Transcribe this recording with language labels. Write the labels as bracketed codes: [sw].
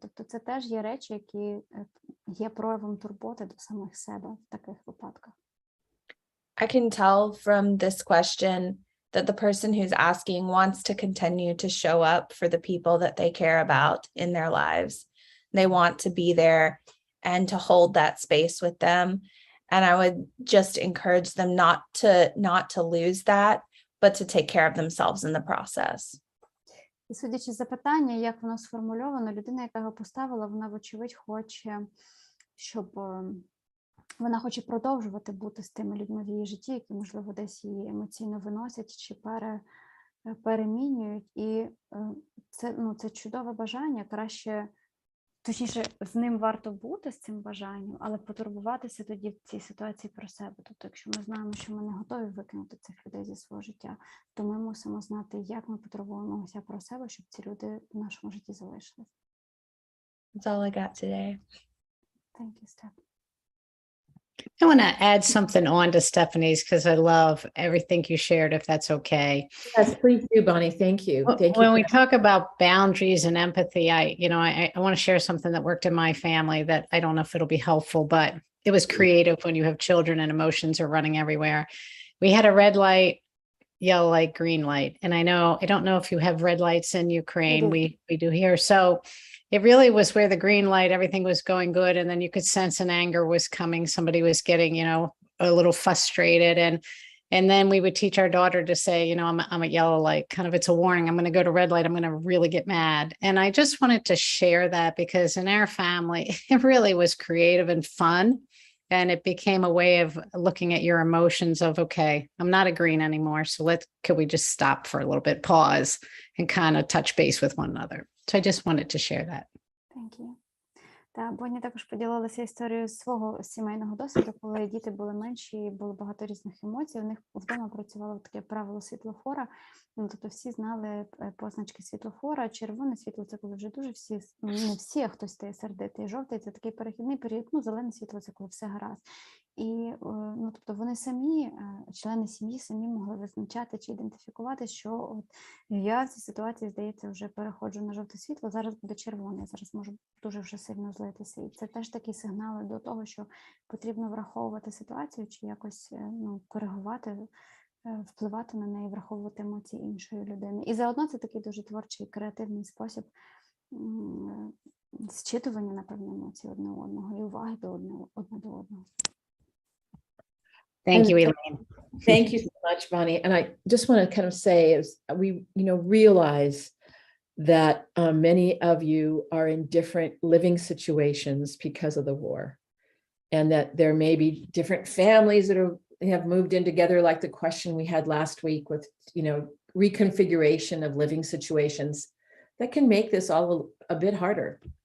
[uk] Тобто це теж є речі, які є проявом турботи до самих себе в таких випадках. [en] I can tell from this question that the person who's asking wants to continue to show up for the people that they care about in their lives. They want to be there and to hold that space with them. And I would just encourage them not to lose that, but to take care of themselves in the process. [uk] І судячи з запитання, як воно сформульовано, людина, яка його поставила, вона, вочевидь, хоче, щоб вона хоче продовжувати бути з тими людьми в її житті, які, можливо, десь її емоційно виносять чи перемінюють. І це чудове бажання, краще, точніше, з ним варто бути, з цим бажанням, але потурбуватися тоді в цій ситуації про себе. Тобто, якщо ми знаємо, що ми не готові викинути цих людей зі свого життя, то ми мусимо знати, як ми потурбуємося про себе, щоб ці люди в нашому житті залишились. [en] That's all I got today. Thank you, Steph. I want to add something on to Stephanie's because I love everything you shared, if that's okay. Yes, please do, Bonnie. Thank you. Thank you. When we talk about boundaries and empathy, I want to share something that worked in my family that I don't know if it'll be helpful, but it was creative when you have children and emotions are running everywhere. We had a red light, yellow light, green light. And I don't know if you have red lights in Ukraine. We do here. So it really was where the green light, everything was going good. And then you could sense an anger was coming. Somebody was getting, a little frustrated. And then we would teach our daughter to say, I'm a yellow light, kind of, it's a warning. I'm going to go to red light. I'm going to really get mad. And I just wanted to share that because in our family, it really was creative and fun. And it became a way of looking at your emotions of, okay, I'm not a green anymore. So could we just stop for a little bit, pause, and kind of touch base with one another. So I just wanted to share that. Thank you. [uk] Та Бонні також поділилася історією свого сімейного досвіду, коли діти були менші і було багато різних емоцій. У них вдома працювало таке правило світлофора. Тобто всі знали позначки світлофора. Червоне світло – це коли вже дуже всі, не всі, а хтось стає сердитий. Жовтий – це такий перехідний період. Зелене світло – це коли все гаразд. І ну, тобто вони самі, члени сім'ї, самі могли визначати чи ідентифікувати, що от я в цій ситуації, здається, вже переходжу на жовте світло, зараз буде червоне, зараз можу дуже вже сильно злитися. І це теж такі сигнали до того, що потрібно враховувати ситуацію чи якось ну, коригувати, впливати на неї, враховувати емоції іншої людини. І заодно це такий дуже творчий, креативний спосіб зчитування, напевно, емоцій одне одного і уваги до одне до одного. [en] Thank you, And- Elaine. Thank you so much, Bonnie. And I just want to kind of say, as we, realize that many of you are in different living situations because of the war, and that there may be different families that have moved in together, like the question we had last week with, reconfiguration of living situations that can make this all a bit harder.